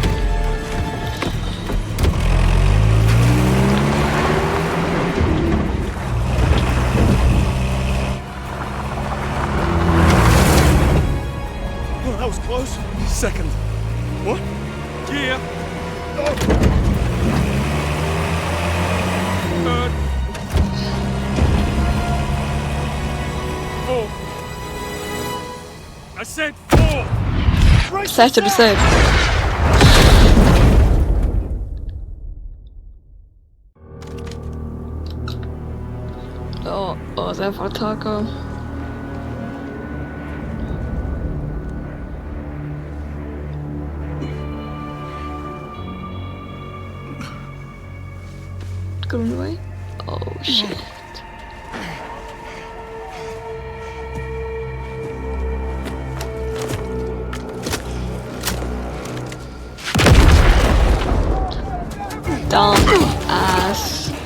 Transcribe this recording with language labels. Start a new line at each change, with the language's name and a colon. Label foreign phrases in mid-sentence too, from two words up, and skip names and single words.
English: Oh, that was close. Second. What? Gear. Third. Fourth. I said 4.
Icelandic: Þetta eru þeir. Og þeir fara að taka.
English: Greenway? Oh shit. Dumb ass.